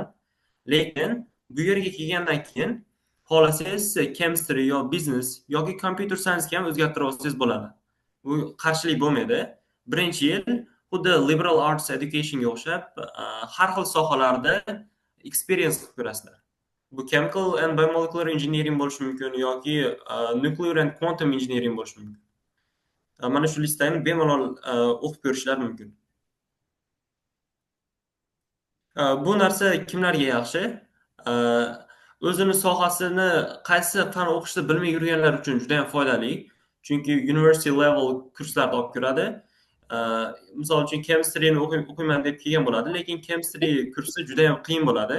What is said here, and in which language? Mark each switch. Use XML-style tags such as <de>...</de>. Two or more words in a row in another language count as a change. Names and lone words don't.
<uz>Lekin bu yerga kelgandan keyin xohlasangiz chemistry yo business yoki</uz> <en>computer science</en> <uz>ga ham o'zgartirib olsangiz bo'ladi. Bu qarshilik bo'lmaydi. Birinchi yil xuddi</uz> <en>liberal arts educationga</en> <uz>o'xshab har xil sohalarda experience qilib ko'rasizlar. Bu</uz> <en>chemical and biomolecular engineering</en> <uz>bo'lishi mumkin yoki</uz> <en>nuclear and quantum engineering</en> <uz>bo'lishi mumkin. Mana shu listani bemalol o'qib ko'rishlari mumkin. Bu narsa kimlarga yaxshi? O'zini sohasini qaysi fan o'qishni bilmay yurganlar uchun juda ham foydali. Chunki</uz> <en>university level</en> <uz>kurslarda olib ko'radi. Misol uchun chemistryni o'qiyman deb kelgan bo'ladi, lekin chemistry kursi juda ham qiyin bo'ladi.</uz>